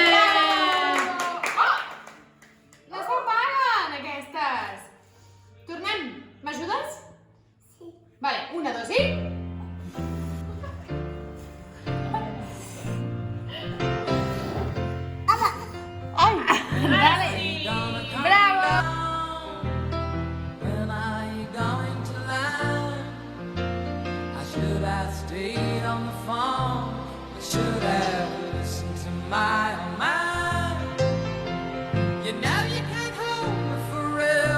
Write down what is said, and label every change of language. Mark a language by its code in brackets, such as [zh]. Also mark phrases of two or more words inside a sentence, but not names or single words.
[ca] Oh! No s'apaguen, aquestes! Tornem. M'ajudes? Sí. Vale, 1, 2 i... Bravo! [en] When are you going to land? I should have stayed on the phone. I should have listened to my own mind. You know you can't hold me forever.